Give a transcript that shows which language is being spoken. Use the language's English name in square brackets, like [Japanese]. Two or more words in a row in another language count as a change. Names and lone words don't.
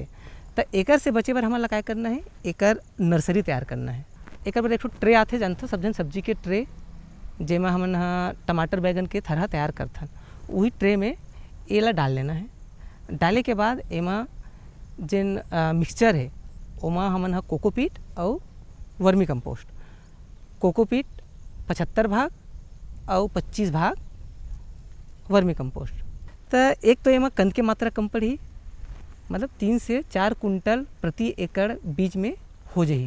[Chhattisgarhi] तो एकर से बचे बर हमन ला काय करना है, एकर नर्सरी तैयार करना है। एकर बर एक ठो ट्रे आथे, जानथो सब जन सब्जी के ट्रे, जेमा हमन हा टमाटर बैगन के थरहा तैयार करथन। वही ट्रे में एला डाल लेना है। डाले के बाद एमा जिन मिक्सचर है ओमा हमन हा कोकोपीट और वर्मी कंपोस्ट। कोकोपीट 75 भाग और 25 भाग वर्मी कंपोस्ट। तो एक तो एमा कंद के मात्रा कम पड़ी, मतलब 3 से 4 कुंटल प्रति एकड़ बीज में हो जाही।